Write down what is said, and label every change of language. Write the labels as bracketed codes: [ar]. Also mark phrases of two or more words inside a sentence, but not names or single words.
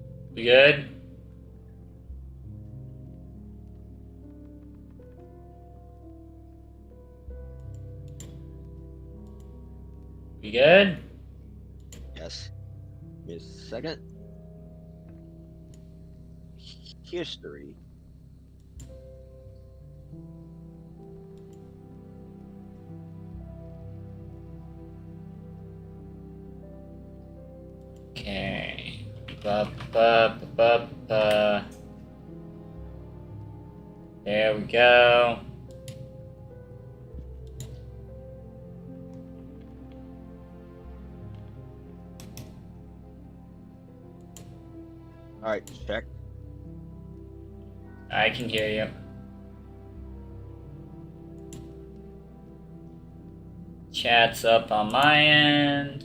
[en] We good? We good? Yes. Give me a second. History. Okay. Ba, ba, ba, ba, ba. There we go. All right, check. I can hear you. Chat's up on my end.